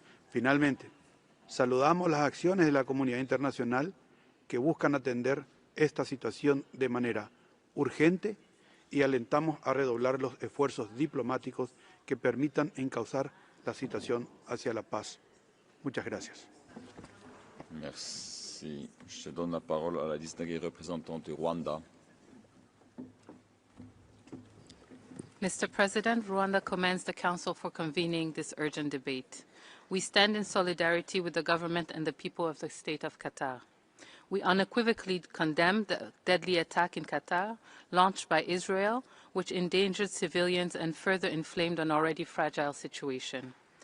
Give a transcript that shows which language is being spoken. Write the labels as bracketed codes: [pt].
[es] Finalmente, saludamos las acciones de la comunidad internacional que buscan atender esta situación de manera urgente y alentamos a redoblar los esfuerzos diplomáticos que permitan encauzar la situación hacia la paz. Muchas gracias. [fr] Merci. Je donne la parole à la distinguée représentante du Rwanda. [en] Mr. President, Rwanda commends the Council for convening this urgent debate. We stand in solidarity with the government and the people of the state of Qatar. We unequivocally condemn the deadly attack in Qatar launched by Israel, which endangered civilians and further inflamed an already fragile situation.